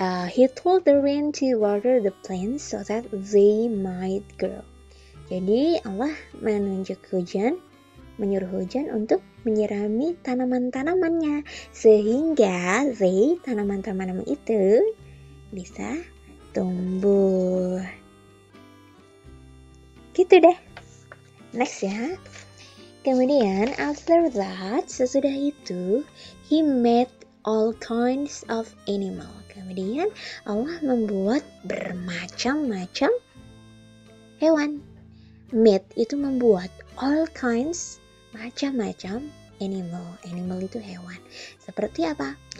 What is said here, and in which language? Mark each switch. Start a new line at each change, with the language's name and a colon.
English: He told the rain to water the plants so that they might grow.
Indonesian: Jadi Allah menyuruh hujan untuk menyirami tanaman-tanamannya sehingga tanaman-tanaman itu bisa tumbuh. Gitu deh. Next ya. Kemudian
English: after that,
Indonesian: sesudah itu,
English: he made all kinds of animal.
Indonesian: Kemudian Allah membuat bermacam-macam hewan. Made itu membuat, all kinds macam-macam animal. Animal itu hewan. Seperti apa?